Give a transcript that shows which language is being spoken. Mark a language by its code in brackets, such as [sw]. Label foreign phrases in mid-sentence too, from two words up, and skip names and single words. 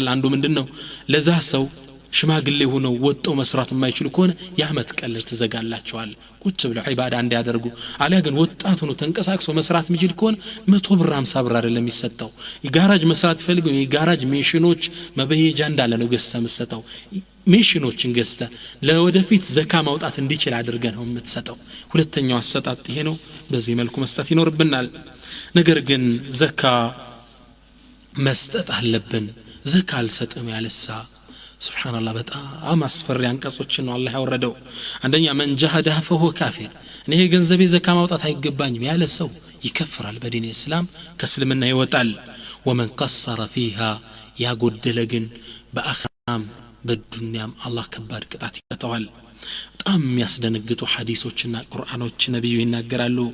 [am] አንዱ ምንድነው ለዛ ሰው ሽማግሌ ሆነው ወጣው መስራት የማይችሉ ከሆነ ያመት ቀለል ተዘጋላቸዋል ቁጭ ብለው ዒባዳ እንዲያደርጉ አሊያ ግን ወጣት ሆኖ ተንቀሳቅሶ መስራት የሚችል ከሆነ 100 ብር 50 ብር አይደለም የሚሰጠው የጋራጅ መስራት ፈልገው የጋራጅ ሜሽኖች መበየጃ እንዳለ ነው ገዝተህ የምትሰጠው ሜሽኖችን ገዝተህ ለወደፊት ዘካ ማውጣት እንዲችል አድርገህ ነው የምትሰጠው ሁለተኛው አሰጣጥ ይሄ ነው በዚህ መልኩ መስጠት ይኖርብናል ነገር ግን ዘካ መስጠት አለብን ዘካ አልሰጥም ያለሳ [ar] سبحان الله [am] በጣም አስፈሪ አንቀጾችን ነው አላህ ያወረደው አንደኛ [ar] من جحد فهو كافر [am] እኔ ገንዘቤ ዘካ ማውጣት አይገባኝም ያለ ሰው ይከፍራል በዲን እስላም ከእስልምና ይወጣል [ar] ومن قصر فيها [am] ያጎደለ ግን በአኺራም በዱንያም አላህ ከባድ ቅጣት ይቀጣዋል በጣም የሚያስደነግጡ ሐዲሶችና ቁርአኖች ነብዩ ይናገራሉ